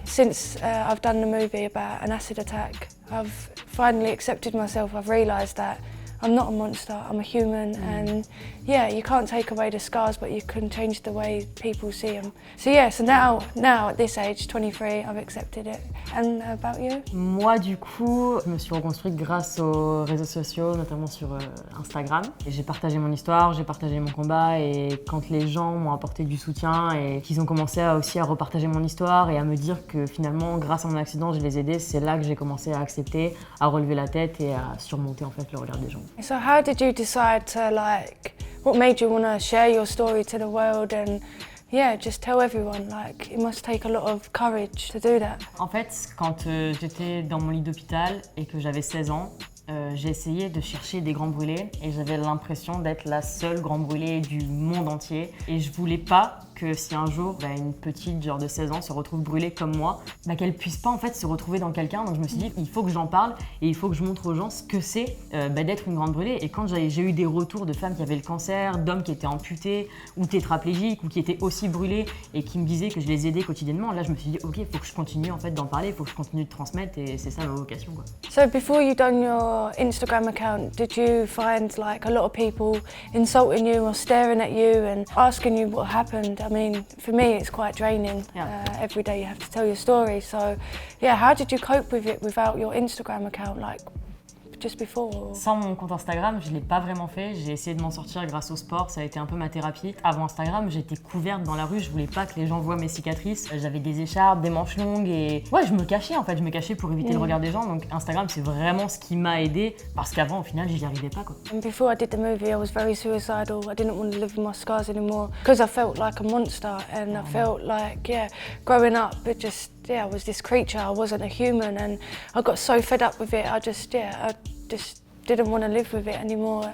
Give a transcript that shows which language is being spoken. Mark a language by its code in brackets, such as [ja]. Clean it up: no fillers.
[en] Since I've done the movie about an acid attack, I've finally accepted myself. I've realised that I'm not a monster, I'm a human, and yeah, you can't take away the scars, but you can change the way people see them. So yeah, so now at this age, 23, I've accepted it. And about you? [fr] Moi, du coup, je me suis reconstruite grâce aux réseaux sociaux, notamment sur Instagram. Et j'ai partagé mon histoire, j'ai partagé mon combat, et quand les gens m'ont apporté du soutien et qu'ils ont commencé aussi à repartager mon histoire et à me dire que finalement, grâce à mon accident, je les aidais, c'est là que j'ai commencé à accepter, à relever la tête et à surmonter en fait le regard des gens. [en] So how did you decide to what made you want to share your story to the world and yeah, just tell everyone, like, it must take a lot of courage to do that. [fr] En fait, quand j'étais dans mon lit d'hôpital et que j'avais 16 ans, j'ai essayé de chercher des grands brûlés et j'avais l'impression d'être la seule grande brûlée du monde entier. Et je voulais pas que si un jour une petite genre de 16 ans se retrouve brûlée comme moi, qu'elle puisse pas en fait se retrouver dans quelqu'un. Donc je me suis dit, il faut que j'en parle et il faut que je montre aux gens ce que c'est d'être une grande brûlée. Et quand j'ai eu des retours de femmes qui avaient le cancer, d'hommes qui étaient amputés ou tétraplégiques ou qui étaient aussi brûlés et qui me disaient que je les aidais quotidiennement, là je me suis dit, ok, il faut que je continue en fait d'en parler, il faut que je continue de transmettre et c'est ça ma vocation, quoi. [en] So before you done your Instagram account, did you find like a lot of people insulting you or staring at you and asking you what happened? I mean, for me it's quite draining. Every day you have to tell your story. So yeah, how did you cope with it without your Instagram account, like just before? [fr] Sans mon compte Instagram, je ne l'ai pas vraiment fait. J'ai essayé de m'en sortir grâce au sport, ça a été un peu ma thérapie. Avant Instagram, j'étais couverte dans la rue, je voulais pas que les gens voient mes cicatrices. J'avais des écharpes, des manches longues et ouais, je me cachais en fait, je me cachais pour éviter le regard des gens. Donc Instagram, c'est vraiment ce qui m'a aidée parce qu'avant, au final, j'y arrivais pas, quoi. [en] And before I did the movie, I was very suicidal. I didn't want to live with my scars anymore because I felt like a monster and I felt like, yeah, growing up, I was this creature, I wasn't a human, and I got so fed up with it, I just didn't want to live with it anymore.